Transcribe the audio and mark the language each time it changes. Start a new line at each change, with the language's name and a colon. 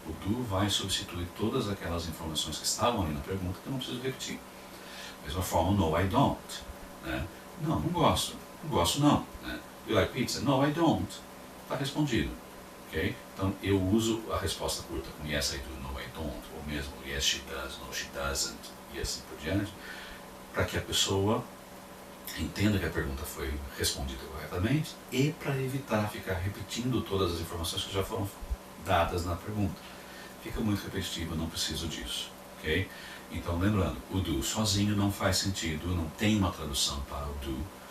Portuguese: O do vai substituir todas aquelas informações que estavam ali na pergunta que eu não preciso repetir. Da mesma forma,
English: no, I don't.
Portuguese: Né? Não gosto. Não gosto não. Né?
English: Do you like pizza? No, I don't.
Portuguese: Está respondido. Okay? Então, eu uso a resposta curta como
English: yes, I do, no, I don't.
Portuguese: Ou mesmo
English: yes, she does, no, she doesn't.
Portuguese: E assim por diante. Para que a pessoa entenda que a pergunta foi respondida corretamente e para evitar ficar repetindo todas as informações que já foram dadas na pergunta. Fica muito repetitivo, eu não preciso disso. Okay? Então, lembrando, o do sozinho não faz sentido, não tem uma tradução para o do.